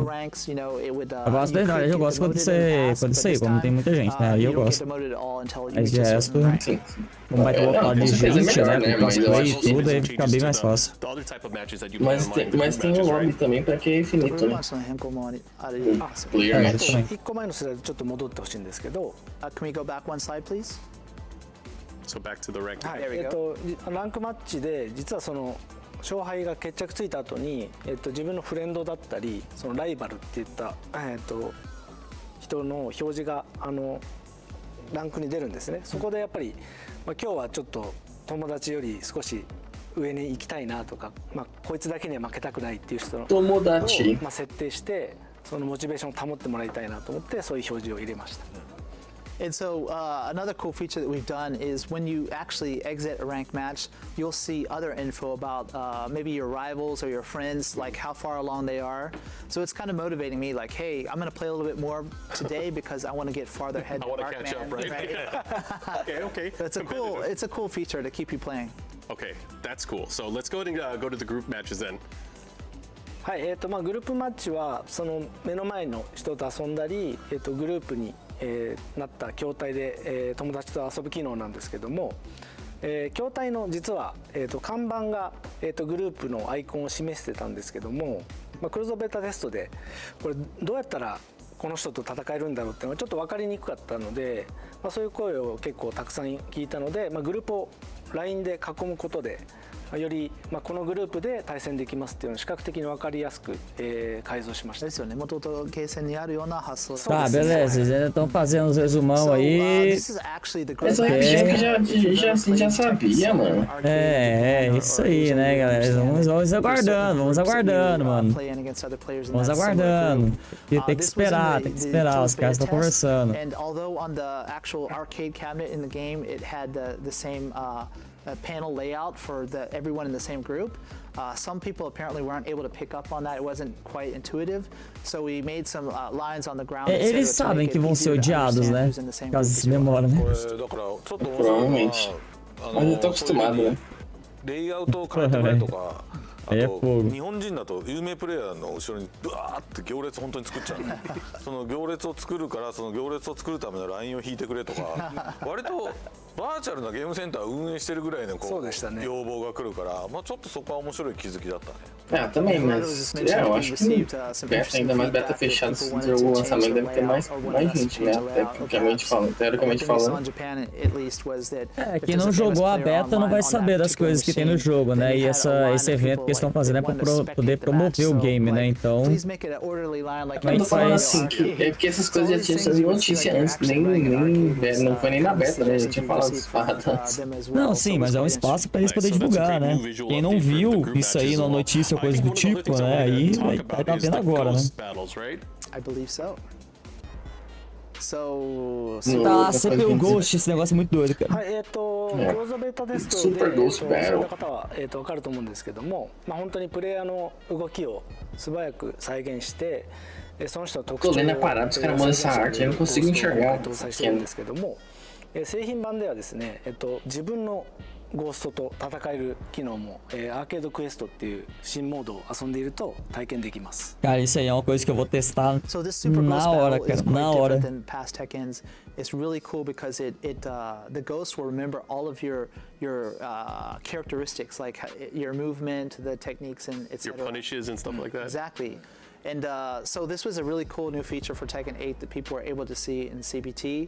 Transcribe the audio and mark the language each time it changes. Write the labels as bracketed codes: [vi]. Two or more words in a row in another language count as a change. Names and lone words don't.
[pt] Eu gosto da verdade, eu gosto quando você quando tem muita gente, né? Aí eu gosto. Mas de resto, como vai ter uma de gente, né? Com cosplay e tudo, aí fica bem mais fácil. Mas tem um lobby também pra que é infinito, né? [en] Player match. [ja] 1 個前のスライドちょっと戻ってほしいんですけど、 [en] Can we go back one slide, please? So back to the ranked. [ja] ランクマッチで実はその勝敗が決着ついた後に、自分のフレンドだったりそのライバルっていった、人の表示がランクに出るんですね。そこでやっぱり、今日はちょっと友達より少し上に行きたいなとか、こいつだけには負けたくないっていう人の友達を設定してそのモチベーションを保ってもらいたいなと思ってそういう表示を入れました。 [en] And so another cool feature that we've done is when you actually exit a ranked match, you'll see other info about maybe your rivals or your friends, like how far along they are. So it's kind of motivating me, like, hey, I'm going to play a little bit more today because I want to get farther ahead. I want to catch up, right? Okay. It's a cool feature to keep you playing. Okay, that's cool. So let's go ahead and go to the group matches then. [ja] はい、グループマッチはその目の前の人と遊んだり、グループになった筐体で、友達と遊ぶ機能なんですけども、筐体の実は、看板が、グループのアイコンを示してたんですけども、クローズドベータテストでこれどうやったらこの人と戦えるんだろうっていうのはちょっと分かりにくかったので、そういう声を結構たくさん聞いたので、グループを LINE で囲むことでより、このグループで対戦できますっていうのを視覚的に分かりやすく、改造しました。ですよね。元々ゲーセンにあるような発想。 [pt] Tá, beleza. Eles ainda estão fazendo os resumão aí. Mas é que já sabia, mano. É isso aí, né, galera? Vamos aguardando, mano. Vamos aguardando. E tem que esperar os caras estão conversando. [en] And although on the actual arcade cabinet in the game, it had the same panel layout for everyone in the same group. Some people apparently weren't able to pick up on that. It wasn't quite intuitive. So we made some lines on the ground. [pt] Eles sabem que vão ser odiados, né? Por causa desse memória, né? Provavelmente. Mas eu tô acostumado, né? [ja] あと日本人だと有名プレイヤーの後ろにブワーって行列本当に作っちゃうその行列を作るからその行列を作るためのラインを引いてくれとか割とバーチャルなゲームセンターを運営してるぐらいのこう要望が来るからちょっとそこは面白い気づきだったね。 [pt] Também, mas eu acho que ainda mais beta fechada, se fizer o lançamento deve ter mais gente, né? Teoricamente falando. Quem não jogou a beta não vai saber das coisas que tem no jogo, né? E esse evento que eles estão fazendo é para poder promover o game, né? Então. Eu tô falando assim, é porque essas coisas já tinham sido notícia antes, não foi nem na beta, né? Já tinha falado essas paradas. Não, sim, mas é um espaço para eles poderem divulgar, né? Quem não viu isso aí na notícia, coisa do tipo, né? Aí vai estar vendo agora, né? [en] I believe so. [pt] Tá, CPU Ghost, esse negócio é muito doido, cara. [ja] クローズドベータテストでお済みの方は分かると思うんですけども、本当にプレイヤーの動きを素早く再現してその人の特徴を搭載してるんですけども、製品版ではですね、自分のゴーストと戦える機能も、アーケードクエストっていう新モードを遊んでいると体験できます。 [pt] Cara, isso aí é uma coisa que eu vou testar na hora, cara, na hora. [en] It's really cool because the ghosts will remember all of your characteristics, like your movement, the techniques, and etc. Your punishes and stuff like that. Exactly. And so this was a really cool new feature for Tekken 8 that people were able to see in CBT.